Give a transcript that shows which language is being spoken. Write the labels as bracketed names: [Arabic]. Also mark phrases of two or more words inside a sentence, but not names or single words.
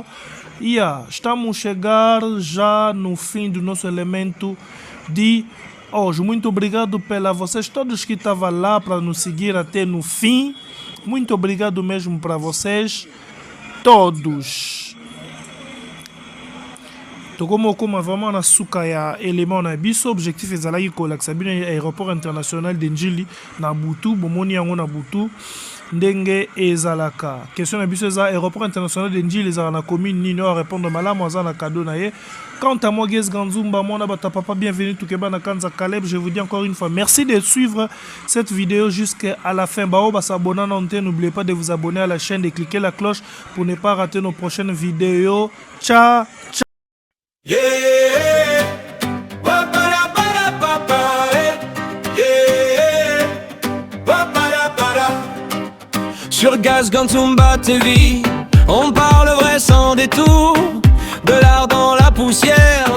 [Portuguese] Estamos a chegar já no fim do nosso elemento de hoje. Muito obrigado pela vocês todos que estavam lá para nos seguir até no fim. Muito obrigado mesmo para vocês todos. [Lingala] Tokomo koma vraiment na suka ya élément na biso objectif ezalaki kolakisa bino aéroport international de Njili na butu bomoni yango na butu ndenge ezalaka. Question na biso eza aéroport international de Njili ezala na commune nini? Oyo répondre malamu aza na cadeau na ye. [French] Quant à moi, Guez Ganzumba, mon abata papa, bienvenue tout Keba na Kanza Kaleb. Je vous dis encore une fois merci de suivre cette vidéo jusqu'à la fin. N'oubliez pas de vous abonner à la chaîne, de cliquer la cloche pour ne pas rater nos prochaines vidéos. [Italian] Ciao, ciao. [French] Sur Gaz Ganzumba TV, on parle vrai sans détour, de l'art dans la poussière.